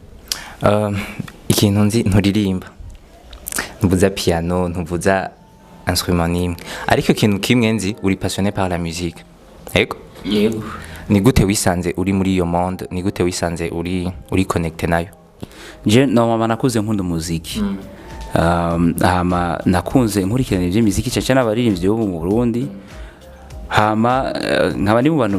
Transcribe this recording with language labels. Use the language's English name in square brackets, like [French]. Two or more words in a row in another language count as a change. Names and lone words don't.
[Rundi] ikintu nzi nturirimba ntuvuza piano ntuvuza instrument nimwe ariko ikintu kimwe nzi uri [French] passionné par la musique [Rundi] yego ni gute wisanze uri muri iyo monde ni gute wisanze uri connecté nayo [French] je normalement [Rundi] nakuze nkunda umuziki hama nakunze nkurikirana ivy'imiziki cyane abaririmbyi bo mu Burundi hama nkaba ndi mu bantu